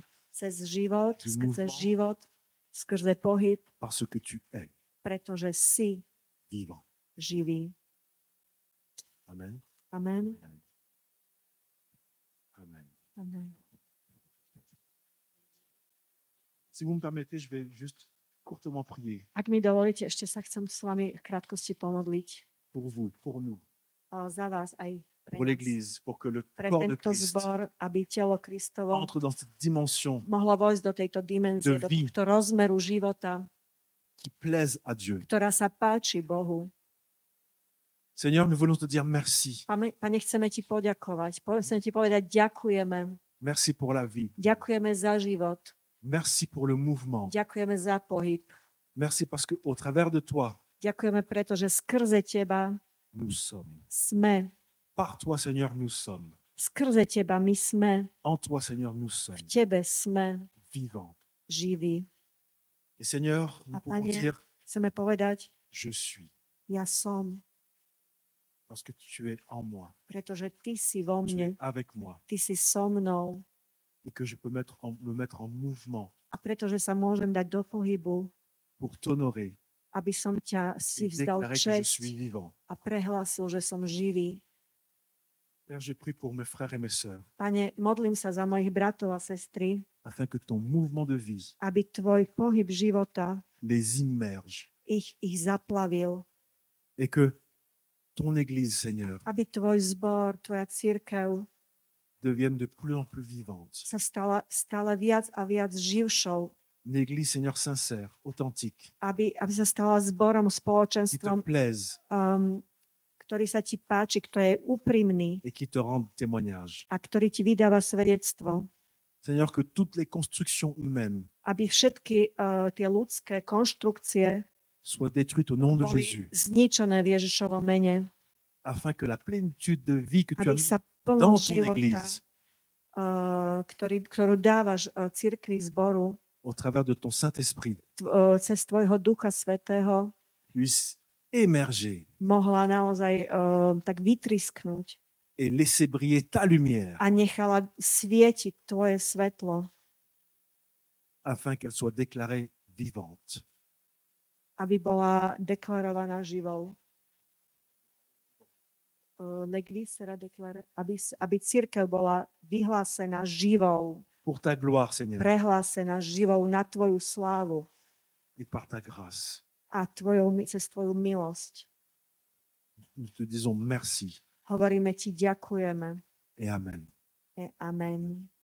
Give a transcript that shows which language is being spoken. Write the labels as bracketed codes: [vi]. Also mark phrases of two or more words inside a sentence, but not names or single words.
[sk] cez život, [fr] Du [sk] skrze [fr] mouvement. [sk] život, skrze pohyb, [fr] parce que tu es [sk] pretože si [fr] vivant. [sk] živý. [fr] Amen. [sk] Amen. [fr] Amen. [sk] Amen. [fr] Si vous me permettez, je vais juste courtement prier [sk] Ak mi dovolíte, ešte sa chcem s vami v krátkosti pomodliť [fr] pour vous, pour nous, [sk] za vás aj pre [fr] pour [sk] nás, [fr] l'Église, pour que le [sk] pre [fr] corps de [sk] tento [fr] Christ [sk] zbor, aby telo Kristovo [fr] entre dans cette dimension [sk] mohlo vojsť do tejto dimenzie, [fr] De [sk] do [fr] vie. [sk] tohto rozmeru života, [fr] qui plaise à Dieu. [sk] ktorá sa páči Bohu. [fr] Seigneur, nous voulons te dire merci. [sk] Pane, chceme ti poďakovať. Chceme ti povedať ďakujeme. [fr] Merci pour la vie. [sk] Ďakujeme za život. [fr] Merci pour le mouvement. [sk] Ďakujeme za pohyb. [fr] Merci parce qu'au travers de toi, [sk] Ďakujeme, pretože skrze teba [fr] nous sommes. [sk] sme. [fr] Par toi, Seigneur, nous sommes. [sk] Skrze teba my sme. [fr] En toi, Seigneur, nous [sk] V [fr] sommes [sk] tebe sme [fr] vivants. [sk] živí. [fr] Et Seigneur, nous [sk] A [fr] pouvons [sk] Pane, [fr] dire, [sk] chceme povedať, [fr] je suis, [sk] ja som, [fr] parce que tu es en moi, [sk] pretože ty si vo [fr] tu [sk] mne, [fr] es avec moi, [sk] ty si so mnou. [fr] et que je peux me mettre en mouvement [sk] A pretože sa môžem dať do pohybu, [fr] pour t'honorer [sk] aby som ťa si [fr] et [sk] vzdal [fr] déclarer que je [sk] česť [fr] suis vivant. [sk] a prehlásil, že som živý. [fr] Père, je prie pour mes frères et mes sœurs, [sk] Pane, modlím sa za mojich bratov a sestry, [fr] afin que ton mouvement de vie [sk] aby tvoj pohyb života [fr] les immerge [sk] ich zaplavil, [fr] et que ton Église, Seigneur, [sk] aby tvoj zbor, tvoja cirkev [fr] devienne de plus en plus vivante. [sk] sa stala stále viac a viac živšou, [fr] Une Église, Seigneur, sincère, authentique, [sk] aby sa stala zborom, [fr] qui te [sk] spoločenstvom, [fr] plaise [sk] ktorý sa ti páči, kto je úprimný [fr] et qui te rende témoignage. [sk] a ktorý ti vydáva svedectvo. [fr] Seigneur, que toutes les constructions humaines [sk] Aby všetky tie ľudské konštrukcie [fr] soient détruites au nom de [sk] boli [fr] Jésus, [sk] zničené v Ježišovom mene, [fr] afin que la plénitude de vie que tu [sk] aby [fr] as [sk] sa [fr] dans [sk] plnosť [fr] ton [sk] života, [fr] Église, [sk] ktorú dávaš cirkvi zboru [fr] au travers de ton Saint-Esprit, [sk] cez tvojho Ducha Svätého, [fr] puisse émerger [sk] mohla naozaj tak vytrisknúť [fr] et laisser briller ta lumière, [sk] a nechala svietiť tvoje svetlo, [fr] afin qu'elle soit déclarée vivante. [sk] aby bola deklarovaná živou. aby cirkev bola vyhlásená živou, [fr] pour ta gloire, Seigneur, [sk] prehlásená živou na tvoju slávu [fr] et par ta grâce. [sk] a cez tvoju milosť. [fr] Nous te disons merci [sk] Hovoríme ti ďakujeme. [fr] et amen. [sk] Amen.